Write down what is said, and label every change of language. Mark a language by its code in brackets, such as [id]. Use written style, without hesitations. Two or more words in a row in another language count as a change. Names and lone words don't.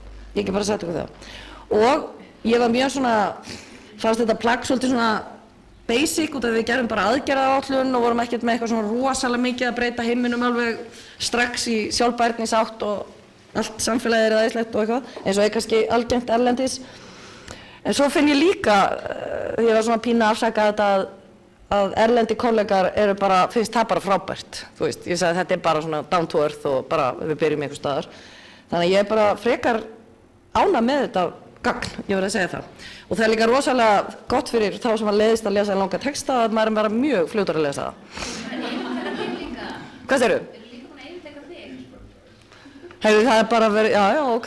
[is] Ég ekki bara að setja ykkur það. Og ég var mjög fannst þetta plagg svolítið svona basic út af við gerum bara aðgerðaáætlun og vorum ekkert með eitthvað svona rosalega mikið að breyta heiminum alveg strax í sjálfbærnisátt og allt samfélagið æðislegt og eitthvað eins og er kannski algengt erlendis. En svo finn ég líka, ég var svona pínu að afsaka þetta að erlendi kollegar finnst það bara frábært. Þú veist, ég sagði þetta er bara svona [en] down to earth [is] og bara við byrjum einhver staðar. Þannig að ég er bara frekar ánægð með þetta gagn, ég verð að segja það. Og það er líka rosalega gott fyrir þá sem leiðist að lesa langa texta að maður er bara mjög fljótur að lesa það. Hvað segirðu? Eru líka búin að yfirtaka þig? Heyrðu, það er bara verið, já, ok.